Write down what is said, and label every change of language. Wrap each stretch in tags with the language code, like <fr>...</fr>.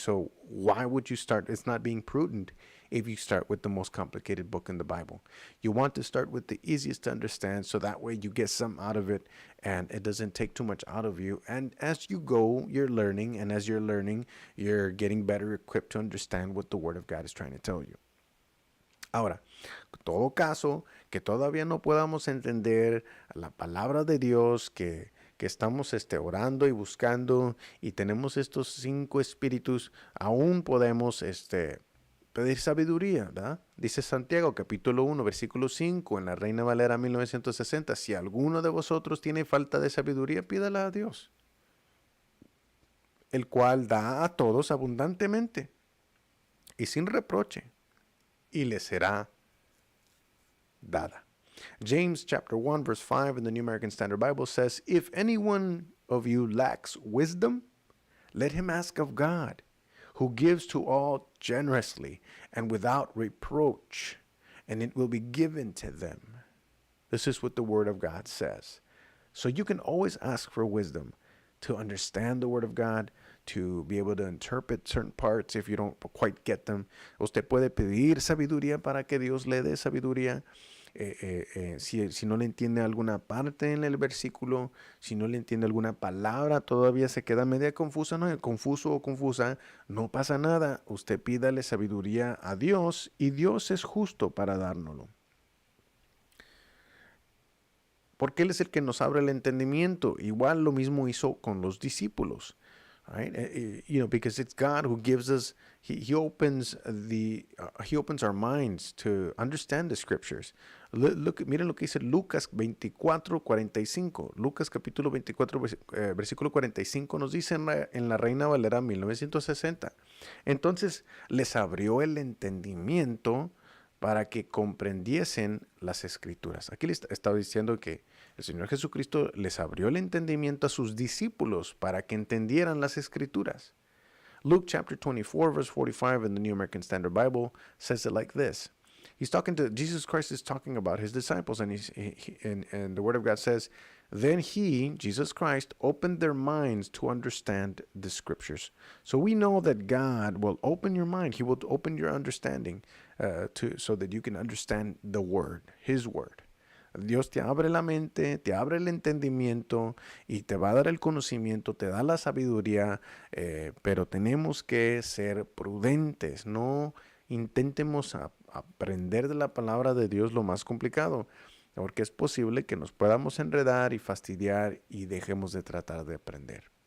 <en>So why would you start? It's not being prudent if you start with the most complicated book in the Bible. You want to start with the easiest to understand, so that way you get some out of it and it doesn't take too much out of you. And as you go, you're learning, and as you're learning, you're getting better equipped to understand what the Word of God is trying to tell you.</en> <es>Ahora, en todo caso, que todavía no podamos entender la palabra de Dios, que estamos orando y buscando y tenemos estos 5 espíritus, aún podemos pedir sabiduría, ¿verdad? Dice Santiago, capítulo 1, versículo 5, en la Reina Valera 1960, si alguno de vosotros tiene falta de sabiduría, pídala a Dios, el cual da a todos abundantemente y sin reproche, y le será dada.</es> <en>James chapter 1 verse 5 in the New American Standard Bible says, if any one of you lacks wisdom, let him ask of God, who gives to all generously and without reproach, and it will be given to them. This is what the Word of God says. So you can always ask for wisdom to understand the Word of God, to be able to interpret certain parts if you don't quite get them.</en> <es>Usted puede pedir sabiduría para que Dios le dé sabiduría. Si no le entiende alguna parte en el versículo, si no le entiende alguna palabra, todavía se queda media confusa, ¿no? Confuso o confusa, no pasa nada. Usted pídale sabiduría a Dios y Dios es justo para dárnoslo. Porque Él es el que nos abre el entendimiento. Igual lo mismo hizo con los discípulos.</es> <en>Right? Because it's God who gives us, He opens our minds to understand the scriptures.</en> <es>Miren lo que dice Lucas 24:45. Lucas capítulo 24, versículo 45 nos dice en la Reina Valera 1960. Entonces les abrió el entendimiento para que comprendiesen las escrituras. Aquí les estaba diciendo que el Señor Jesucristo les abrió el entendimiento a sus discípulos para que entendieran las escrituras.</es> <en>Luke chapter 24 verse 45 in the New American Standard Bible says it like this. Jesus Christ is talking about his disciples, and and the Word of God says, then he, Jesus Christ, opened their minds to understand the scriptures. So we know that God will open your mind. He will open your understanding so that you can understand the Word, His Word.</en> <es>Dios te abre la mente, te abre el entendimiento y te va a dar el conocimiento, te da la sabiduría, pero tenemos que ser prudentes. No intentemos aprender de la palabra de Dios lo más complicado, porque es posible que nos podamos enredar y fastidiar y dejemos de tratar de aprender.</es>